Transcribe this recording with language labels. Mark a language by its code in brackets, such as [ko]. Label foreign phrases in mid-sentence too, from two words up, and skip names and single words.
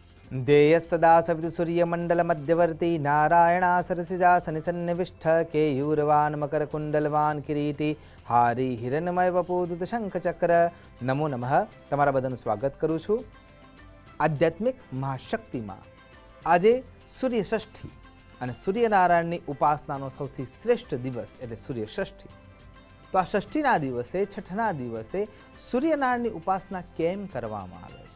[sa] देय सदा सवितुसूर्यमण्डलमध्यवर्ती नारायणा सरसिजा शनिसन्निविष्ट केयूरवान् मकरकुण्डलवान् किरीटी हारी हिरण्मय वपुदूत शंखचक्र नमो नमः। [gu] તમારા બધાનું સ્વાગત કરું છું આધ્યાત્મિક મહાશક્તિમાં। આજે સૂર્ય ષષ્ઠી અને સૂર્યનારાયણની ઉપાસનાનો સૌથી શ્રેષ્ઠ દિવસ એટલે સૂર્ય ષષ્ઠી। તો આ ષષ્ઠીના દિવસે છઠના દિવસે સૂર્યનારાયણની ઉપાસના કેમ કરવામાં આવે છે?